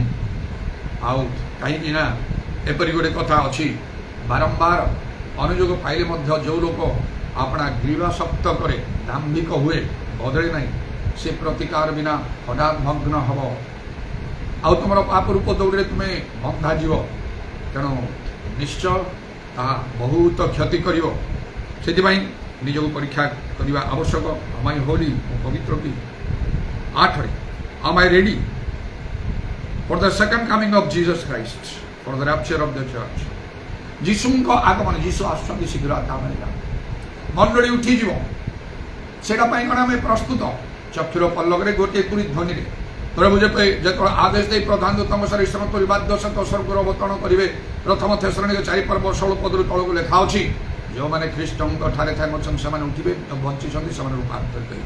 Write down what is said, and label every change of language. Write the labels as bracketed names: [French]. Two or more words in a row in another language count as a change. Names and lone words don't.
[Odia] ଆଉ କାହିଁକି ନା ଏପରି ଗୋଟେ କଥା ଅଛି, ବାରମ୍ବାର ଅନୁଯୋଗ ପାଇଲେ ମଧ୍ୟ ଯେଉଁ ଲୋକ ଆପଣା ଗ୍ରୀବାସକ୍ତ କରେ, ଦାମ୍ଭିକ ହୁଏ, ବଦଳେ ନାହିଁ, ସେ ପ୍ରତିକାର ବିନା ହଠାତ୍ ଭଗ୍ନ ହେବ। ଆଉ ତୁମର ପାପ ରୂପ ଦୌଡ଼ରେ ତୁମେ ବନ୍ଧାଯିବ। ତେଣୁ ନିଶ୍ଚୟ ତାହା ବହୁତ କ୍ଷତି କରିବ। ସେଥିପାଇଁ ନିଜକୁ ପରୀକ୍ଷା କରିବା ଆବଶ୍ୟକ। [English] am I holy? [Odia] ମୁଁ ପବିତ୍ର କି? [English] 8ରେ am I ready for the second coming of Jesus Christ, for the rapture of the church? [Odia] ଯୀଶୁଙ୍କ ଆଗମନ, ଯୀଶୁ ଆସୁଛନ୍ତି ଶୀଘ୍ର, ମଣ୍ଡଳୀ ଉଠିଯିବ। ସେଇଟା ପାଇଁ କ'ଣ ଆମେ ପ୍ରସ୍ତୁତ? ଚକ୍ଷୁର ପଲ୍ଲବରେ ଗୋଟିଏ ପୁରୀ ଧ୍ୱନିରେ ପ୍ରଭୁ ଯେତେବେଳେ ଆଦେଶ ଦେଇ ପ୍ରଧାନ ଦୂତଙ୍କ ସହ ଈଶ୍ୱର ତୋରି ବାଦ୍ୟ ସହିତ ସ୍ୱର୍ଗରୁ ଅବତରଣ କରିବେ। ପ୍ରଥମ ଥେସଲୋନିକେ 4:16 ଲେଖା ଅଛି, ଯେଉଁମାନେ ଖ୍ରୀଷ୍ଟଙ୍କ ଠାରେ ଥାଏ ଅଛନ୍ତି ସେମାନେ ଉଠିବେ, ବଞ୍ଚିଛନ୍ତି ସେମାନେ ରୂପାନ୍ତରିତ ହେବେ।